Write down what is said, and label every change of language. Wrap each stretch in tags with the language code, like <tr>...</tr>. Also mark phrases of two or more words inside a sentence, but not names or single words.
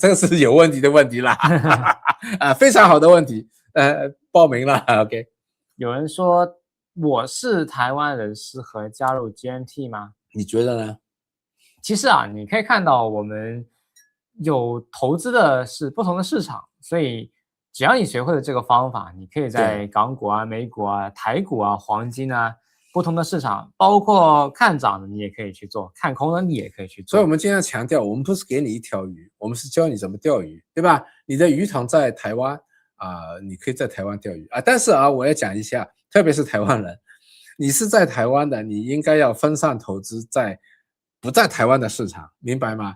<zh>這個是有問題的問題啦非常好的問題報名了。OK 有人說我是台灣人適合加入 GMT 嗎？你覺得呢？其實你可以看到我們有投資的是不同的市場，所以只要你學會了這個方法，你可以在港股美股台股黃金不同的市場，包括看漲的你也可以去做，看空的你也可以去做。所以我们经常强調，我們不是給你一條魚，我們是教你怎麼釣魚，對吧？你的魚塘在台灣你可以在台灣釣魚但是我要講一下，特別是台灣人，你是在台灣的，你應該要分散投資在不在台灣的市場，明白嗎？</zh>